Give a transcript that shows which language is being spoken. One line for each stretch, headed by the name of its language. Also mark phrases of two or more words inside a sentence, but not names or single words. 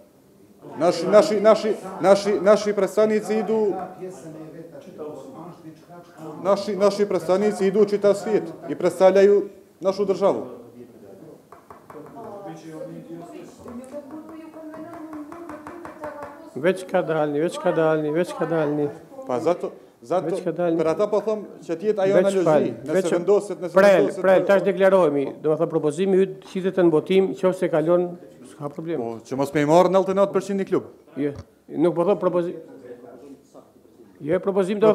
Bosnian: Naši predstavnici idu čitav svijet i predstavljaju našu državu. Već ka dalni. Pa zato
Albanian: për ata po thom që t'jetë ajo analogi, nëse vendoset. Prel, tash deklarohemi, do të thonë propozimi yt qitet në votim, nëse kalon, s'ka problem. Po, që mos me i marrë 99% një klub. Jo, nuk po thon propozim. Jo, propozim do